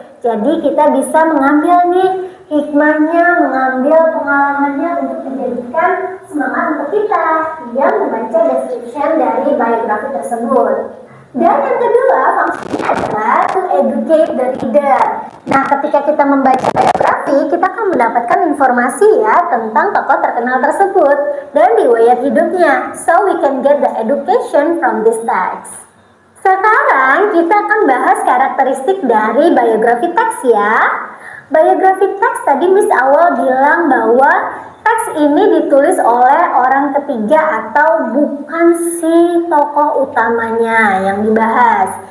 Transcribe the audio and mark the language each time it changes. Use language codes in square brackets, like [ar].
[id] Jadi kita bisa mengambil nih hikmahnya, mengambil pengalamannya untuk menjadikan semangat untuk kita yang membaca description dari biografi tersebut. Dan yang kedua, fungsinya adalah [en] to educate the reader. [id] Nah, ketika kita membaca biografi, kita akan mendapatkan informasi ya tentang tokoh terkenal tersebut dan riwayat hidupnya. [en] So, we can get the education from this text. [id] Sekarang kita akan bahas karakteristik dari biografi teks ya. Biografi teks tadi Miss Awal bilang bahwa teks ini ditulis oleh orang ketiga atau bukan si tokoh utamanya yang dibahas.